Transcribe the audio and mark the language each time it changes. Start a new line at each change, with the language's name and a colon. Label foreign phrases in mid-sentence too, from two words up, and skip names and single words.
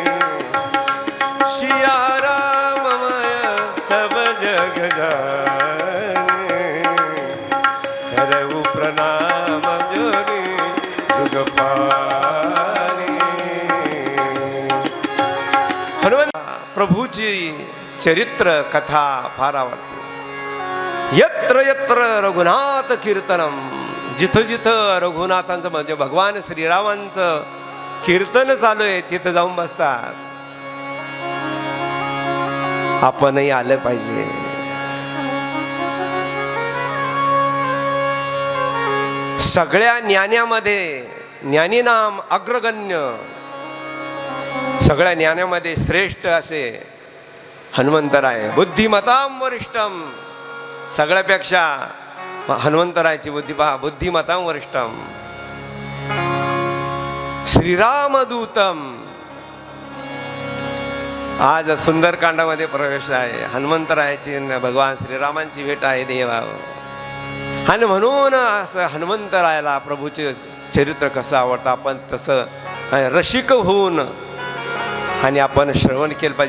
Awadhi: सिया राममय सब जग जाने, करऊ प्रणाम जोगी जुग पानी.
Marathi: हनुमान प्रभूची चरित्र कथा फार आवडते.
Sanskrit: यत्र यत्र रघुनाथ कीर्तनम,
Marathi: जिथं जिथं रघुनाथांचं म्हणजे भगवान श्रीरामांचं कीर्तन चालू आहे तिथं जाऊन बसतात. आपणही आलं पाहिजे. सगळ्या ज्ञानामध्ये ज्ञानी नाम अग्रगण्य, सगळ्या ज्ञानामध्ये श्रेष्ठ असे हनुमंतराय.
Sanskrit: बुद्धिमतां वरिष्ठम,
Marathi: सगळ्यापेक्षा हनुमंतरायची बुद्धी पहा,
Sanskrit: बुद्धिमतां वरिष्ठम. श्रीरामदूतम.
Marathi: आज सुंदरकांडामध्ये प्रवेश आहे. हनुमंतरायाची भगवान श्रीरामांची भेट आहे देवा. आणि म्हणून असं हनुमंतरायाला प्रभूचे चरित्र कसं आवडतं, आपण तसं रसिक होऊन आणि आपण श्रवण केलं पाहिजे.